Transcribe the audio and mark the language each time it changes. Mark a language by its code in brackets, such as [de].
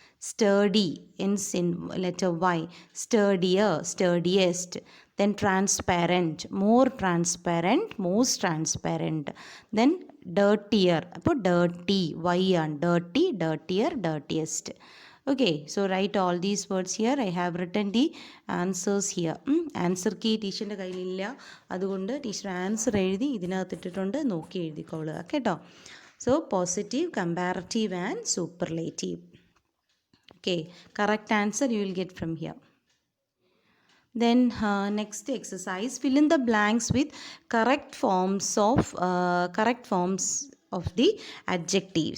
[en] Sturdy, ends in letter Y. Sturdier, sturdiest. Then transparent, more transparent, most transparent. Then dirtier, [ml] അപ്പോൾ [en] dirty, Y ആണ്. Dirty, dirtier, dirtiest. Okay, so write all these words here. I have written the answers here. [ml] Answer key ടീച്ചറിൻ്റെ കയ്യിലില്ല, അതുകൊണ്ട് teacher answer എഴുതി ഇതിനകത്തിട്ടിട്ടുണ്ട്, നോക്കി എഴുതിക്കോളുക കേട്ടോ. [en] So positive, comparative and superlative. Okay, correct answer you will get from here. Then next exercise, fill in the blanks with correct forms of the adjective.